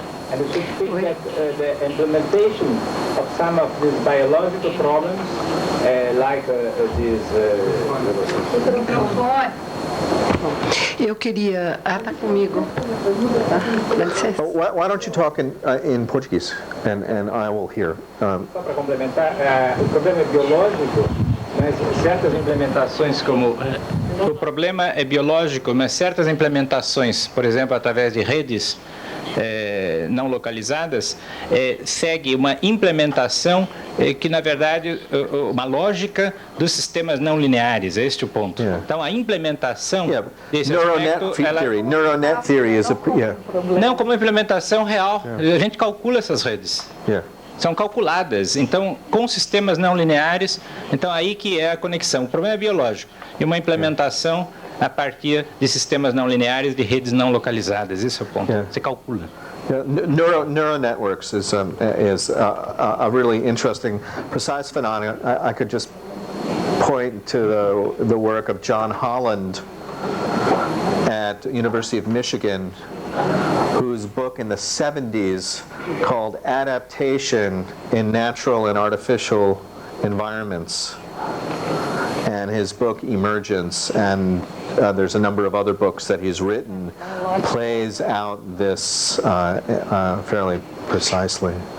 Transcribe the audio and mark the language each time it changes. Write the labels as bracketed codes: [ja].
[en] And you should think that the implementation of some of these biological problems, like these... [pt] Eu queria... tá comigo. [en] Why don't you talk in Portuguese, and I will hear. [pt] Só para complementar, o problema é biológico, mas certas implementações como O problema é biológico, mas certas implementações, por exemplo, através de redes não localizadas, segue uma implementação que, na verdade, uma lógica dos sistemas não lineares. É este o ponto. [en] Yeah. [pt] Então, a implementação desse [en] Neuronet [pt] aspecto... [en] theory. Neuronet theory is [pt] Não, como implementação real. A gente calcula essas redes. [en] Yeah. [pt] São calculadas, então, com sistemas não lineares, então aí que é a conexão. O problema é biológico. E uma implementação a partir de sistemas não lineares, de redes não localizadas. Esse é o ponto. Você calcula. [en] Yeah, neural networks is a really interesting, precise phenomenon. I could just point to the work of John Holland at University of Michigan, whose book in the 70s called Adaptation in Natural and Artificial Environments, and his book Emergence, and there's a number of other books that he's written, plays out this fairly precisely.